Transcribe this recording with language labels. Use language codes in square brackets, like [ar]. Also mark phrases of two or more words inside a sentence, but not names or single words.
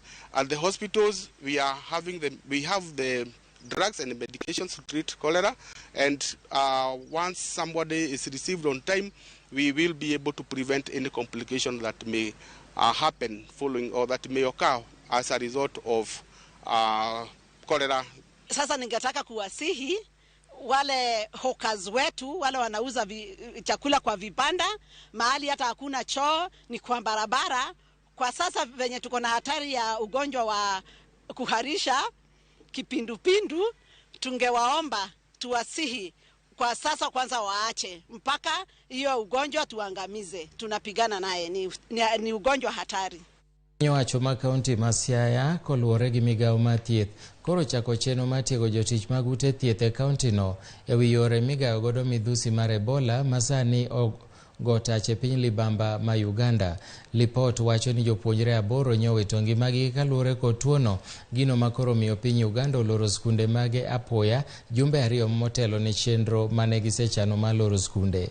[en] At the hospitals, we have the drugs and medications to treat cholera, and once somebody is received on time, we will be able to prevent any complication that may happen following or that may occur as a result of cholera. [sw] Sasa ningetaka kuwasihi wale hawkers wetu, wale wanauza chakula kwa vibanda, mahali hata hakuna choo, ni kwa barabara. Kwa sasa venye tuko na hatari ya ugonjwa wa kuharisha, kipindupindu, tungewaomba tuwasihi kwa sasa kwanza waache mpaka hiyo ugonjwa tuangamize. Tunapigana naye, ni ugonjwa hatari. [luo] Nyowacho ma kaunti ma Siaya koluwore gi migao mar thieth koro chako chenro mar tiego jotich mag ute thieth e kaunti no e wi yore migayo godo midhusi mar Ebola ma sani gotach e piny libamba ma Uganda. Lipot wacho ni jopuonjre 8 nyowito ngimagi kaluwore kod tuono, gino makoro miyo piny Uganda oloro skunde mage apoya jumbe 2 motelo ne chenro mane gisechano mar loro skunde.